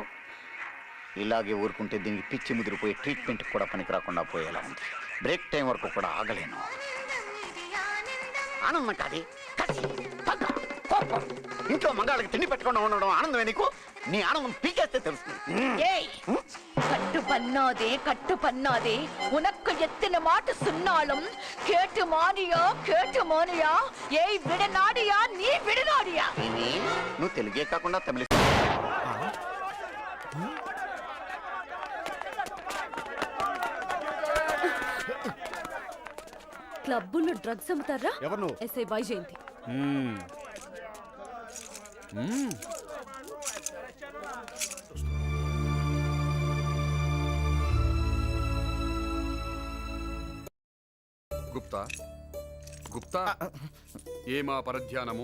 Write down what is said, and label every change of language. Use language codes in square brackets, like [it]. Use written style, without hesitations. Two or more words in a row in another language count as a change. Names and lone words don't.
[te] ఇలాగే ఊరుకుంటే దీనికి పిచ్చి ముదిరిపోయి ట్రీట్మెంట్ కూడా పనికి రాకుండా పోయేలా ఉంది. బ్రేక్ టైం వరకు కూడా ఆగలేను. ఆనందం కాదు, ఇంట్లో మగాళ్ళకి తిండి పెట్టకుండా ఉండడం ఆనందమే నీకు? నీ ఆనందం పీకేస్తే తెలుస్తుంది. [ta] கட்டு பண்ணாதே உனக்கு எத்தனை மாட்டு சொன்னாலும் கேட்டு மானியா ஏய் விடநாடியா நீ விடநாடியா. [te] నువ్వు తెలుగే కాకుండా తమిళ క్లబ్బుల్లో డ్రగ్స్ అమ్ముతారా? ఎవరు? ఎస్ఐ వైజయంతి. గుప్తా ఏమా పరధ్యానము?